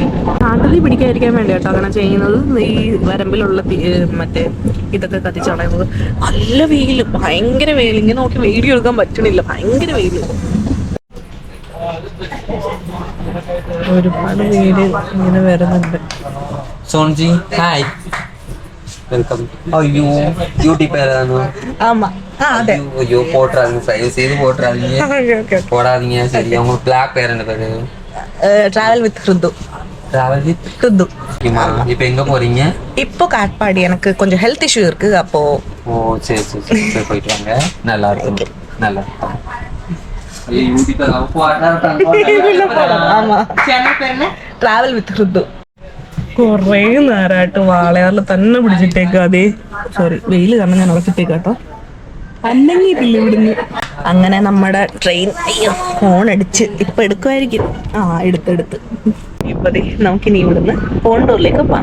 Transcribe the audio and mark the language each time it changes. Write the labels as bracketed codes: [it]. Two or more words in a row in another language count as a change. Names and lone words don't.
[ml] കാട്ടുതീ പിടിക്കാതിരിക്കാൻ വേണ്ടി കേട്ടോ അങ്ങനെ ചെയ്യുന്നത്. ഈ വരമ്പിലുള്ള മറ്റേ ഇതൊക്കെ കത്തിച്ച് കളയുന്നത്. നല്ല വെയില്, ഭയങ്കര വെയിൽ. ഇങ്ങനെ നോക്കി വീഡിയോ എടുക്കാൻ പറ്റണില്ല, ഭയങ്കര വെയില്. ഒരുപാട് പേര് ഇങ്ങനെ വരുന്നുണ്ട്. [en] സോൺജി hi welcome. [ta] ஐயோ பியூட்டி பேர் தானே? ஆமா. அதே ஐயோ போட்றாதீங்க, தயவு செய்து போட்றாதீங்க. ஓகே போடாதீங்க. சரி, உங்க பிளாக் பேர் என்ன பேரு? டிராவல் வித் ஹிருது. டிராவல் வித் ஹிருது. இப்போ எங்க போறீங்க? இப்போ காட்பாடி. எனக்கு கொஞ்சம் [en] health issue [ta] இருக்கு. அப்போ ஓ சரி சரி சரி, போயிட்டு வாங்க. நல்லா இருக்கும், நல்லா இருக்கும். ஆமா. சேனல் பேர் என்ன? டிராவல் வித் ஹிருது. [ml] കുറേ നേരമായിട്ട് വാളയാറിൽ തന്നെ പിടിച്ചിട്ടേക്കും. അതേ സോറി, വെയിൽ കാരണം ഞാൻ ഉറച്ചിട്ടേക്കാട്ടോ, അല്ലെങ്കിട്ടില്ല ഇവിടുന്ന്. അങ്ങനെ നമ്മുടെ [en] train phone [ml] അടിച്ച് ഇപ്പൊ എടുക്കുമായിരിക്കും. എടുത്ത് ഇപ്പൊ നമുക്കിനി ഇവിടുന്ന് കോണ്ടൂരിലേക്ക് പോവാം.